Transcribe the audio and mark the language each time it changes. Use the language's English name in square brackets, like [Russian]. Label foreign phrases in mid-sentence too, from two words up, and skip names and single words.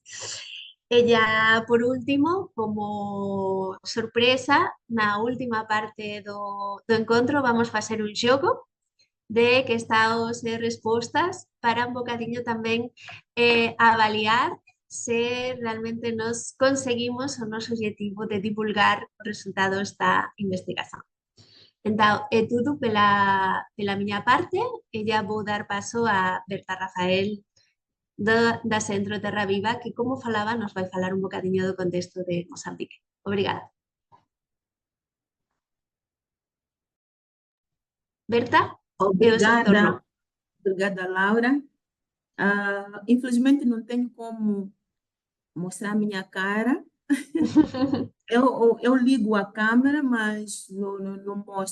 [Galician] E ya, por último, como sorpresa, na última parte do encontro vamos facer un xogo de [Portuguese] questões e respostas [Galician] para un bocadiño tamén avaliar se realmente nos conseguimos o noso objetivo de divulgar os resultados da investigación. Entón, [Portuguese] é tudo pela [Galician] miña parte, e já vou dar paso a Berta Rafael da Centro Terra Viva, que, como falaba, nos vai falar un bocadiño do contexto de Mozambique. [Portuguese] Obrigada. Berta, é o seu turno. Obrigada, Laura. Infelizmente não tenho como mostrar a minha cara. Eu ligo a câmera, mas não mostra.